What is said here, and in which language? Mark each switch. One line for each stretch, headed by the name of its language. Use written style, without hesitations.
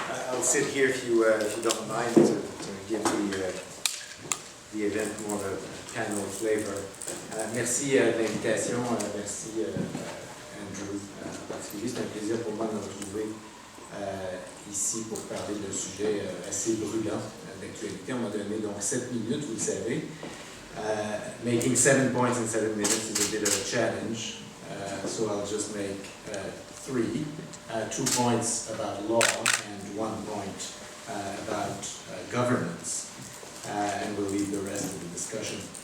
English: I'll sit here if you don't mind to give the event more of a panel flavor.
French: Merci de l'invitation, merci Andrew en particulier. C'est un plaisir pour moi de me retrouver ici pour parler d'un sujet assez brûlant d'actualité. On m'a donné donc 7 minutes, vous le savez.
English: Making 7 points in 7 minutes is a bit of a challenge, so I'll just make 3. 2 points about law and 1 point about governance, and we'll leave the rest of the discussion.